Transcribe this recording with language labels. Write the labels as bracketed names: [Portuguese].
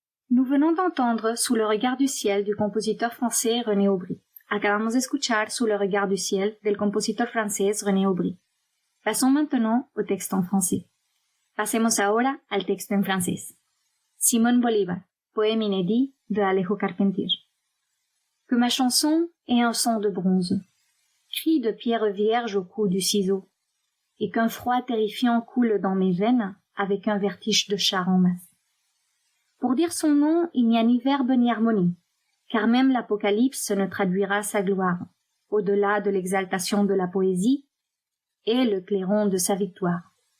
[French] Nous venons d'entendre Sous le regard du ciel du compositeur français René Aubry. [Spanish] Acabamos de escuchar Sous le regard du ciel del compositor francés René Aubry. [French] Passons maintenant au texte en français. [Spanish] Pasemos ahora al texto en francés. [French] Simón Bolívar, poème inédit de Alejo Carpentier. Que ma chanson ait un son de bronze, cri de pierre vierge au cou du ciseau, et qu'un froid terrifiant coule dans mes veines avec un vertige de char en masse. Pour dire son nom, il n'y a ni verbe ni harmonie, car même l'Apocalypse ne traduira sa gloire, au-delà de l'exaltation de la poésie et le clairon de sa victoire.